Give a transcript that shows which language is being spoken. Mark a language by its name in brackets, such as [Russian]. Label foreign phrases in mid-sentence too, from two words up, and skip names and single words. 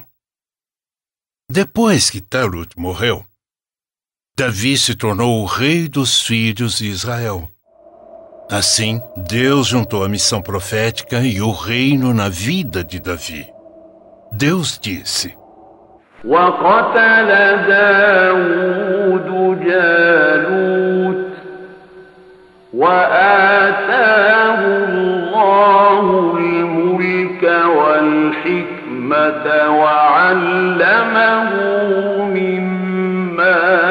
[Portuguese] Depois que Talut morreu, Davi se tornou o rei dos filhos de Israel. Assim, Deus juntou a missão profética e o reino na vida de Davi. Deus disse: [Arabic] وقتل داود جالوت وآتاه الله الملك والحكمة وعلمه مما